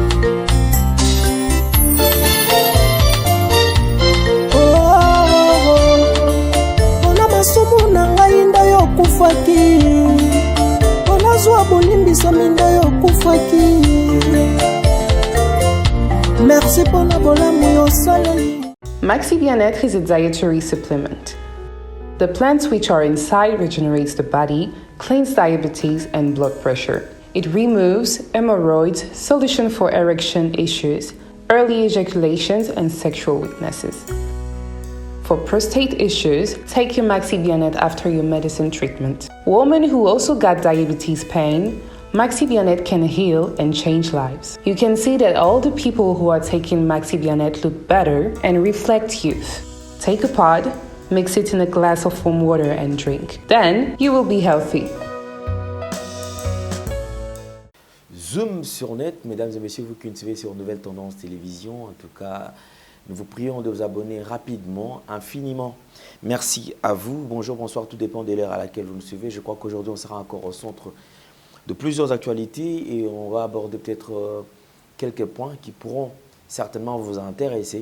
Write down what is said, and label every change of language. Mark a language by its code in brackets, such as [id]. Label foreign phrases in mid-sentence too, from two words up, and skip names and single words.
[ln] masumu na ngai nda yo kufaki onazwa bolimbisami nda yo kufaki merci mpona bolamu yosaleli. [en] Maxi Bien-être is a dietary supplement. The plants which are inside regenerates the body, cleans diabetes and blood pressure. It removes hemorrhoids, solution for erection issues, early ejaculations and sexual weaknesses. For prostate issues, take your Maxi Bionnet after your medicine treatment. Women who also got diabetes pain, Maxi Bionnet can heal and change lives. You can see that all the people who are taking Maxi Bionnet look better and reflect youth. Take a pod, mix it in a glass of warm water and drink. Then you will be healthy. [fr] Zoom sur net, mesdames et messieurs, vous qui nous suivez sur Nouvelle Tendance Télévision, en tout cas, nous vous prions de vous abonner rapidement, infiniment. Merci à vous. Bonjour, bonsoir, tout dépend de l'heure à laquelle vous nous suivez. Je crois qu'aujourd'hui, on sera encore au centre de plusieurs actualités et on va aborder peut-être quelques points qui pourront certainement vous intéresser.